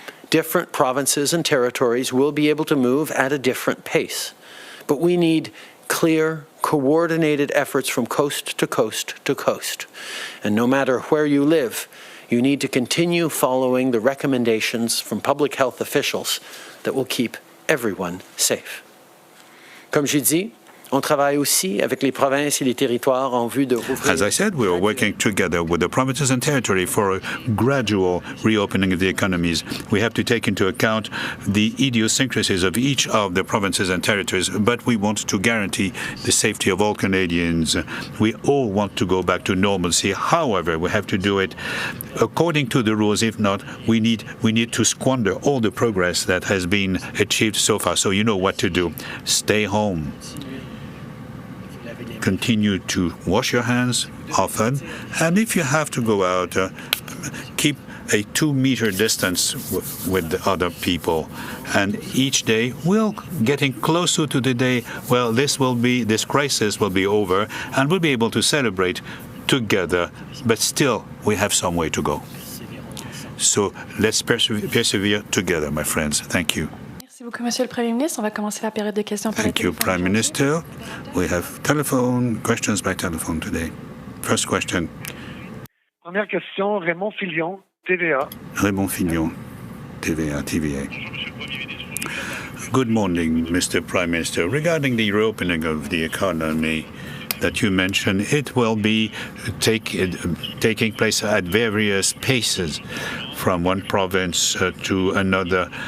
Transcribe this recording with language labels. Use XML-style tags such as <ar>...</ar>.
<en>Different provinces and territories will be able to move at a different pace, but we need clear, coordinated efforts from coast to coast to coast. And no matter where you live, you need to continue following the recommendations from public health officials that will keep everyone safe.</en> <fr>Comme j'ai dit, On travaille aussi avec les provinces et les territoires en vue de rouvrir.</fr> <en>As I said, we are working together with the provinces and territory for a gradual reopening of the economies. We have to take into account the idiosyncrasies of each of the provinces and territories, but we want to guarantee the safety of all Canadians. We all want to go back to normalcy. However, we have to do it according to the rules. If not, we need to squander all the progress that has been achieved so far. So you know what to do. Stay home. Continue to wash your hands often, and if you have to go out, keep a 2-meter distance with the other people. And each day we're getting closer to the day, well, this crisis will be over, and we'll be able to celebrate together, but still we have some way to go. So let's persevere together, my friends. Thank you.</en> <fr>Merci beaucoup, Monsieur le Premier ministre. On va commencer la période de questions par</fr> <en>Thank you, Prime Minister. We have questions by telephone today. First question.</en> <fr>Première question, Raymond Filion, TVA.</fr> <en>Raymond Filion, TVA. Good morning, Mr. Prime Minister. Regarding the reopening of the economy that you mentioned, it will be taking place at various paces from one province to another.</en>